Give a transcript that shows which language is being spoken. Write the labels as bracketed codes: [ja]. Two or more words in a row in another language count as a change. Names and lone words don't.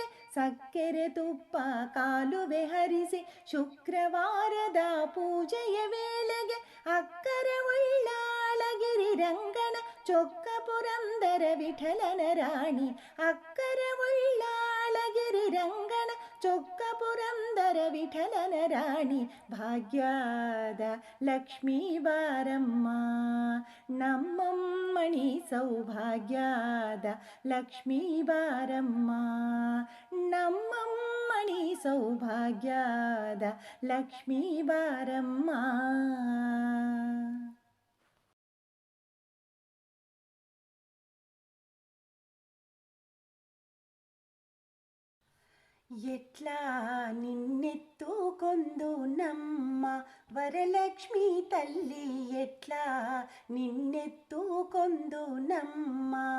[kn] ಸಕ್ಕೆರೆ ತುಪ್ಪ ಕಾಲುವೆ ಹರಿಸಿ ಶುಕ್ರವಾರದ ಪೂಜೆಯ ವೇಳೆಗೆ ಅಕ್ಕರ ಉಳ್ಳಾಳಗಿರಿ ರಂಗನ ಚೊಕ್ಕ ಪುರಂದರ ವಿಠಲನ ರಾಣಿ ಅಕ್ಕರ ಉಳ್ಳಾಳಗಿರಿ ರಂಗನ ಚೊಕ್ಕ ಪುರಂದರ ವಿಠಲನ ರಾಣಿ ಭಾಗ್ಯದ ಲಕ್ಷ್ಮೀ ಬಾರಮ್ಮ. ನಮ್ಮಮ್ಮಣಿ ಸೌಭಾಗ್ಯದ ಲಕ್ಷ್ಮೀ ಬಾರಮ್ಮ ನಮ್ಮಮ್ಮಣಿ ಸೌಭಾಗ್ಯದ ಲಕ್ಷ್ಮೀ ಬಾರಮ್ಮ. [te] ఎట్లా నిన్నెత్తుకొందు నమ్మ వరలక్ష్మి తల్లి ఎట్లా నిన్నెత్తుకొందు నమ్మ